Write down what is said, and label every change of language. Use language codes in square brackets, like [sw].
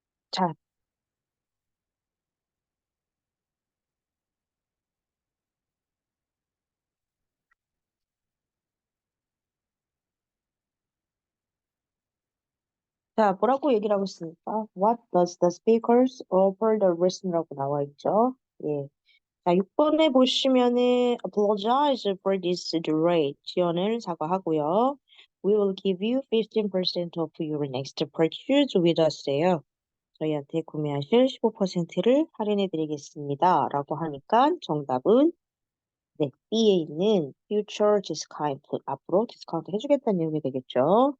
[ko] 자, 자, 뭐라고 얘기를 하고 있습니까? [en] What does the speakers offer the listener [ko] 라고 나와 있죠? 예. 자, 6번에 보시면은 [en] apologize for this delay. [ko] 지연을 사과하고요. [en] We will give you 15% off your next purchase with us예요. [ko] 저희한테 구매하실 15%를 할인해 드리겠습니다. 라고 하니까 정답은 네, B에 있는 future discount, 앞으로 디스카운트 해주겠다는 내용이 되겠죠.